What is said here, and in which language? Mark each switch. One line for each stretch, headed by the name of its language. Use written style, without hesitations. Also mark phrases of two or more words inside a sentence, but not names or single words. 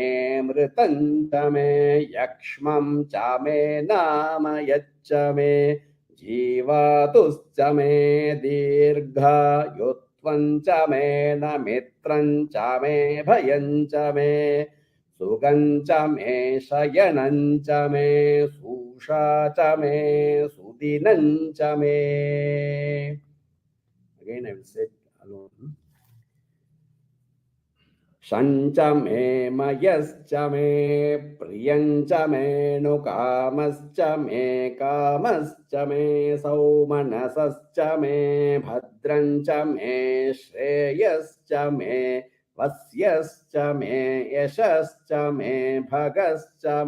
Sanskrit: मे यक्ष्मं च मे नामयच्च मे जीवातुश्च मे दीर्घ युत्वञ्च मे नमित्रञ्च मे भयञ्च मे सुगञ्च मे शयनञ्च मे सुषाच मे सुदिनञ्च मे.
English: Again I will say it alone.
Sanskrit: शञ्च मे मयश्च मे प्रियञ्च मे नुकामश्च मे कामश्च मे सौमनसश्च मे भद्रञ्च मे श्रेयश्च मे वस्यश्च मे यशश्च मे भगश्च